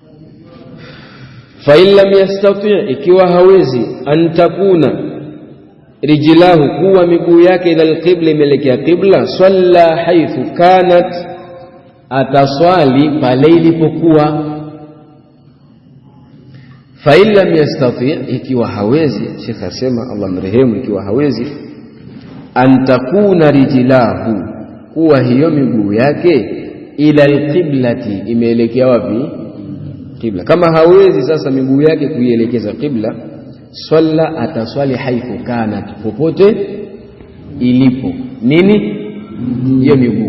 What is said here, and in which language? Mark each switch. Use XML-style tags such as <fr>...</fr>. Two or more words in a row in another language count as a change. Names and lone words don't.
<ar>فإن لم يستطع',</ar> <sw>ikiwa hawezi,</sw> <ar>أن تكون رجله,</ar> <sw>kuwa miguu yake</sw> <ar>إلى القبلة,</ar> <sw>imeelekea qibla,</sw> <ar>صلى حيث كانت,</ar> <sw>ataswali pale ilipokuwa.</sw> <ar>فإن لم يستطع,</ar> <sw>ikiwa hawezi, Sheikh asema Allah mrehemu, ikiwa hawezi,</sw> <ar>أن تكون رجله,</ar> <sw>kuwa hiyo miguu yake</sw> <ar>إلى القبلة,</ar> <sw>imeelekea wapi? Qibla. Kama hawezi sasa miguu yake kuielekeza qibla, swalla, ataswali</sw> <ar>حيث كانت,</ar> <sw>popote ilipo nini hiyo miguu.</sw>